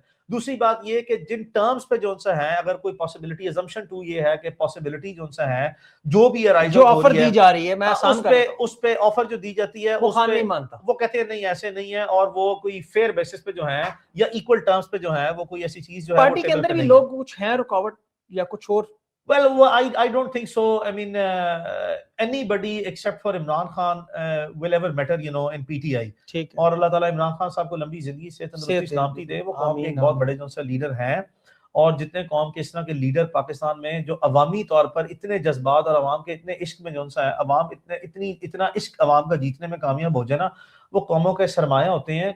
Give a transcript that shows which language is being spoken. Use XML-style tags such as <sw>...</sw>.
<ur>دوسری بات یہ کہ جن ٹرمز پہ جو ان سے ہیں, اگر کوئی پاسبلٹی, ازمپشن 2 یہ ہے کہ پاسبلٹی جو ان سے ہے جو بھی جو آفر دی جا رہی ہے, میں اس پہ آفر جو دی جاتی ہے وہ خان نہیں مانتا, وہ کہتے ہیں نہیں ایسے نہیں ہے, اور وہ کوئی فیئر بیسس پہ جو ہے یا ایکول ٹرمز پہ جو ہے وہ کوئی ایسی چیز جو ہے پارٹی کے اندر بھی لوگ کچھ ہیں رکاوٹ یا کچھ اور.</ur> <en>Well, I don't think so. I mean, anybody except for Imran Khan will ever matter, in PTI.</en> <ur>اور اللہ تعالیٰ عمران خان صاحب کو لمبی زندگی سے تندرستی سلامتی دے. وہ قوم کے ایک بہت بڑے جو لیڈر ہیں, اور جتنے قوم کے اس طرح کے لیڈر پاکستان میں جو عوامی طور پر اتنے جذبات اور عوام کے اتنے عشق میں جو ہے, عوام اتنا عشق عوام کا جیتنے میں کامیاب ہو جائے نا, وہ قوموں کے سرمایہ ہوتے ہیں.</ur>